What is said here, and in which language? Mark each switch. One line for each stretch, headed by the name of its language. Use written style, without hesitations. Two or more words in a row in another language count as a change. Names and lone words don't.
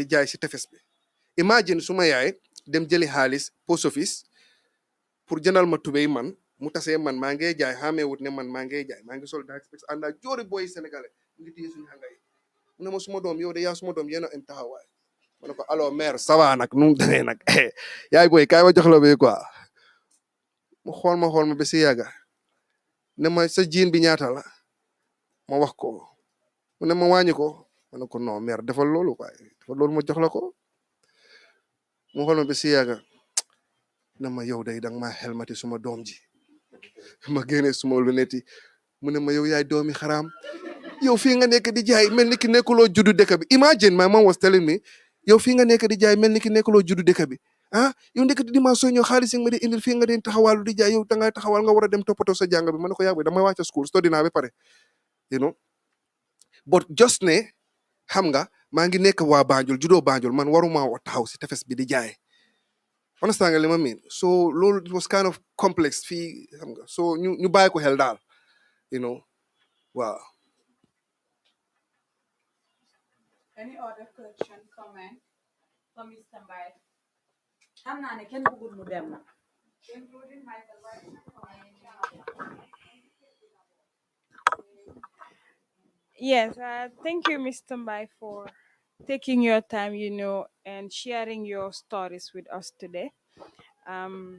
Wolof: jaay si tefes bi imagine suma yaay dem jëli xaalis post office pour jëndal ma tubéy man mu tasee man maa ngi jaay xamee wut ne man maa ngi jaay maa ngi sol daa expect ànd ak joori booy sénégalais ngi téye suñu xanga yi mu ne ma suma doom yow de yaa suma doom yéen a am taxawaay ma ne ko
French: alors mère ça va
Wolof: nag nu mu demee nag yaay booy kaay ma jox la bay quoi mu xool ma ba si yàgga ne ma sa jiin bi ñaata la ma wax ko mu ne ma wàññi ko ma ne ko
French: non mère
Wolof: defal loolu quoi defal loolu ma jox la ko mu xool ma ba si yàgga ne ma yow day danga maa xelmati suma doom ji ma génne suma lunette yi mu ne ma yow yaay doomi xaraam yow fii nga nekk di jaay mel ni ki nekkuloo juddu dëkk bi
English: imagine my mom was telling me
Wolof: yow fii nga nekk di jaay mel ni ki nekkuloo juddu dëkk bi yow nekk di dimanche soo ñëw xaalis yi nga ma di indil fii nga den taxawaalu di jaay yow dangay taxawal nga war a dem toppatoo sa jàng bi ma ne ko yàgg damay wàcc school study naa ba pare
English: but just
Wolof: ne xam nga maa ngi nekk waa Banjul juddoo Banjul man waruma taxaw si tefes bi di jaay understand nga li ma mean so loolu
English: it was kind of complex
Wolof: fii xam nga so ñu bàyyi ko xel daal waaw.
English: Any other question, comment from Mr. Mbye?
Wolof: xam naa ne kenn bëggul mu dem na.
English: Including Michael Yes, thank you, Mr. Mbye, for taking your time, and sharing your stories with us today.